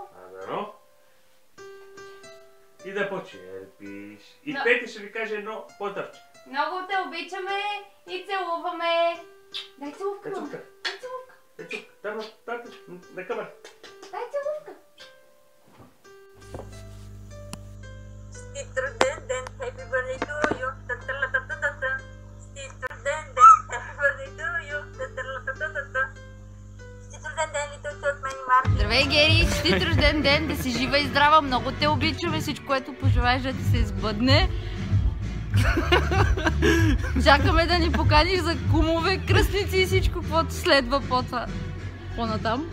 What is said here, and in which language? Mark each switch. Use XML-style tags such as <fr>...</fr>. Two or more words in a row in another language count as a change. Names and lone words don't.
<bg>Дано. И да почерпиш. И Но... Пети ще ви каже едно поздравче. Много те обичаме и целуваме. Дай целувка, мама. Качувка. Дай целувка. Там, на камера. Дай целувка. Честит рожден ден,</bg> <en>happy birthday to you, та-та-ла-та-та-та-та.</en> <bg>Честит рожден ден,</bg> <en>happy birthday to you, та-та-ла-та-та-та-та.</en> <bg>Честит рожден ден, Витълче от мен и Марти. Здравей, Гери! Честит рожден ден, да си жива и здрава, много те обичаме, всичко, което пожелаеш да ти се сбъдне. Чакаме да ни поканиш за кумове, кръстници и всичко, каквото следва по-натам.</bg>